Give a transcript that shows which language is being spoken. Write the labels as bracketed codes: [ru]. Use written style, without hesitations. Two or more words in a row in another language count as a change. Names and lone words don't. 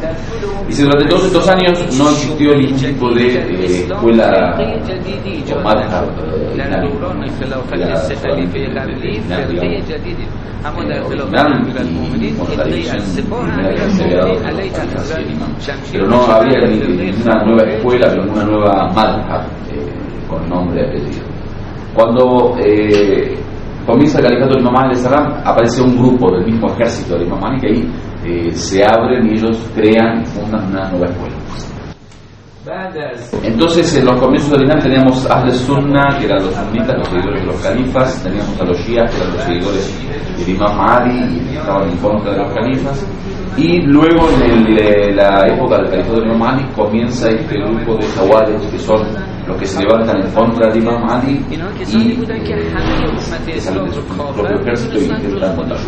[es] Dice, durante todos estos años no existió ningún tipo de escuela o madhab pero no había ninguna nueva escuela, ninguna nueva madhab con nombre y apellido. Cuando comienza el califato del imam Ali salam, aparece un grupo del mismo ejército del imam Ali que ahí se abren y ellos crean y fundan una nueva escuela. Entonces en los comienzos del Islam teníamos [ar] أهل السنة, [es] que eran los sunnitas, los seguidores de los califas, teníamos a los shias, que eran los seguidores del imam Ali y que estaban en contra de los califas, y luego en la época del califato del imam Ali comienza este grupo de Khawarij, que son los que se levantan en contra del imam Ali y que salen de su propio ejército y intentan matarlo.